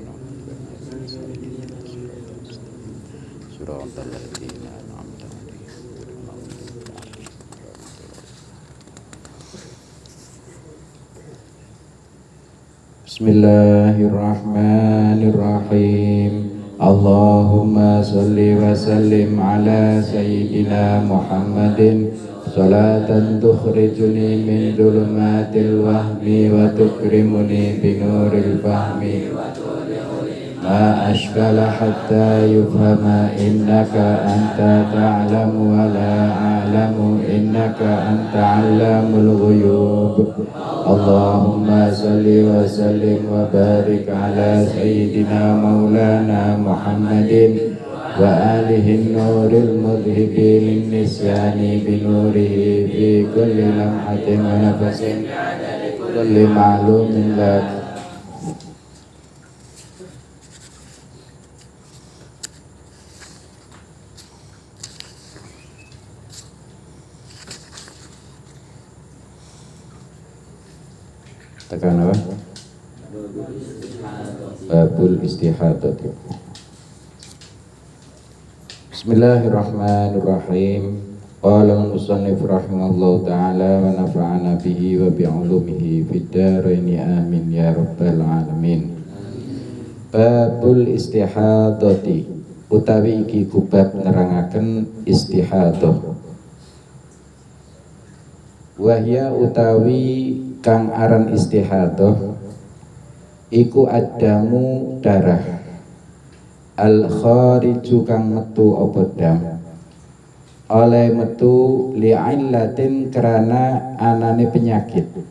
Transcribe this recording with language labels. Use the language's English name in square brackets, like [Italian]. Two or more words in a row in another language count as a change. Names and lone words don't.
[Arabic] صراط الذين أنعمت عليهم غير المغضوب عليهم ولا الضالين. بسم الله الرحمن الرحيم. اللهم صل وسلم على سيدنا محمد صلاة تخرجني من ظلمات الوهم وتكرمني بنور الفهم ما أشكل حتى يفهم إنك أنت تعلم ولا أعلم إنك أنت علام الغيوب. اللهم صل وسلم وبارك على سيدنا مولانا محمد وآله نور المذهب للنسيان بنوره في كل لمحة ونفس كل معلوم لك. [Javanese] Tekan apa? [Arabic] باب الاستحاضة. بسم الله الرحمن الرحيم. قال المصنف رحمه الله تعالى ونفعنا به وبعلومه في الدارين آمين يا رب العالمين. باب الاستحاضة [Javanese] utawi iki kubab nerangaken istihadah. Wahya utawi kang aran istihadah iku adamu darah [Arabic] الخارج [Javanese] kang metu apa dam oleh metu li'illatin kerana anane penyakit